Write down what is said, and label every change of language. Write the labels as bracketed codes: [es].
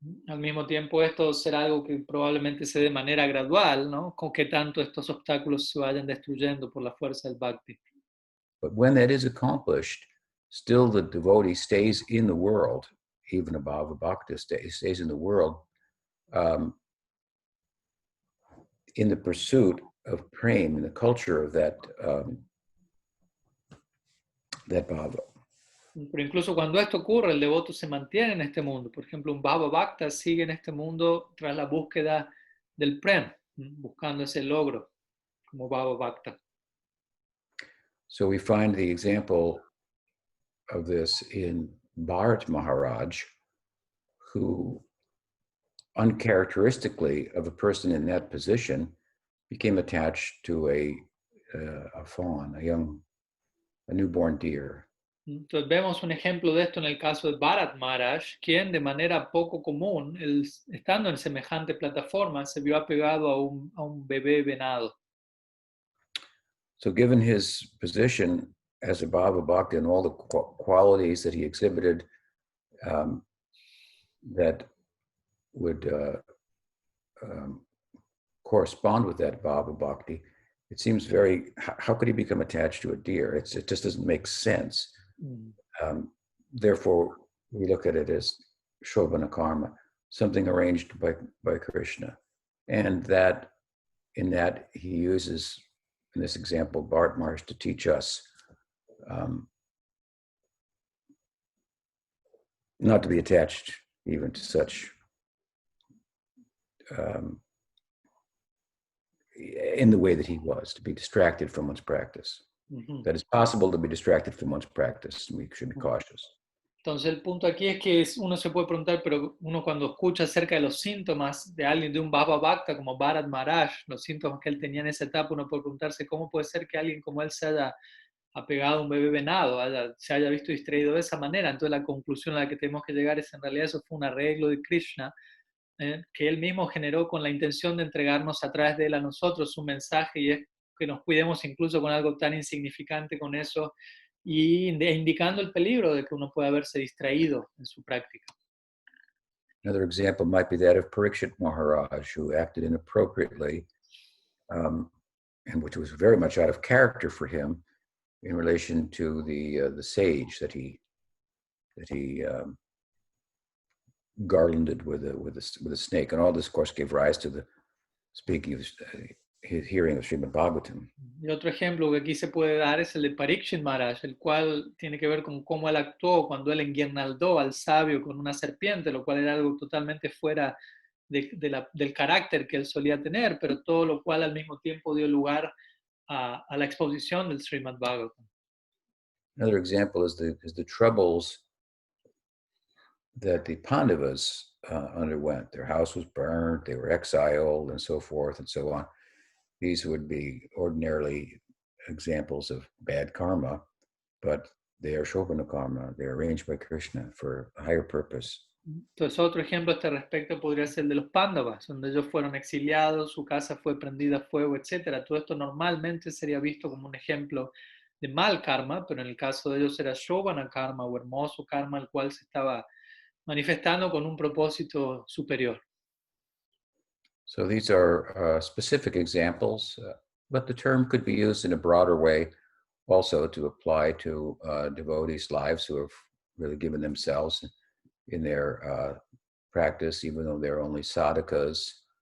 [es] Al mismo tiempo, esto será algo que probablemente se dé de manera gradual, ¿no? Con que tanto estos obstáculos se vayan destruyendo por la fuerza del Bhakti. [en] But when that is accomplished, still the devotee stays in the world, even above bhakti stays in the world, in the pursuit of prema, in the culture of that bhava. [es] Pero incluso cuando esto ocurre, el devoto se mantiene en este mundo. Por ejemplo, un Bhava Bhakta sigue en este mundo tras la búsqueda del Prem, buscando ese logro como Bhava Bhakta. [en] So we find the example of this in Bharat Maharaj, who uncharacteristically of a person in that position became attached to a fawn, a newborn deer. [es] Entonces vemos un ejemplo de esto en el caso de Bharat Maharaj, quien de manera poco común, estando en semejante plataforma, se vio apegado a un bebé venado. [en] So given his position as a Bhava Bhakta and all the qualities that he exhibited that would correspond with that Bhava Bhakti, it seems how could he become attached to a deer? It just doesn't make sense. Therefore, we look at it as Shobhana Karma, something arranged by Krishna. And that in that he uses, in this example, Bharat Maharaj to teach us not to be attached even to such in the way that he was, to be distracted from one's practice. That it's possible to be distracted from one's practice, and we should be cautious. [es] Entonces el punto aquí es que uno se puede preguntar, pero uno cuando escucha acerca de los síntomas de alguien de un Bhava Bhakta como Bharat Maharaj, los síntomas que él tenía en esa etapa, uno puede preguntarse cómo puede ser que alguien como él se haya apegado a un bebé venado, se haya visto distraído de esa manera. Entonces la conclusión a la que tenemos que llegar es en realidad eso fue un arreglo de Krishna que él mismo generó con la intención de entregarnos a través de él a nosotros un mensaje, y es que nos cuidemos incluso con algo tan insignificante con eso, y indicando el peligro de que uno pueda verse distraído en su práctica. [en] Another example might be that of Parikshit Maharaj, who acted inappropriately, and which was very much out of character for him in relation to the sage that he garlanded with a snake, and all this, of course, gave rise to the speaking of his hearing of Srimad Bhagavatam. [es] Y otro ejemplo que aquí se puede dar es el de Parikshit Maharaj, el cual tiene que ver con cómo él actuó cuando él enguirnaldó al sabio con una serpiente, lo cual era algo totalmente fuera del carácter que él solía tener, pero todo lo cual al mismo tiempo dio lugar a la exposición del Srimad Bhagavatam. [en] Another example is the troubles that the Pandavas underwent. Their house was burned, they were exiled, and so forth and so on. These would be ordinarily examples of bad karma. but they are Shobhana karma. They're arranged by Krishna for a higher purpose. [es] Entonces, otro ejemplo a este respecto podría ser el de los Pándavas, donde ellos fueron exiliados, su casa fue prendida a fuego, etc. Todo esto normalmente sería visto como un ejemplo de mal karma, pero en el caso de ellos era Shobhana karma o hermoso karma, el cual se estaba manifestando con un propósito superior. [en] So these are specific examples, but the term could be used in a broader way also to apply to devotees' lives who have really given themselves in their practice, even though they're only sadhakas.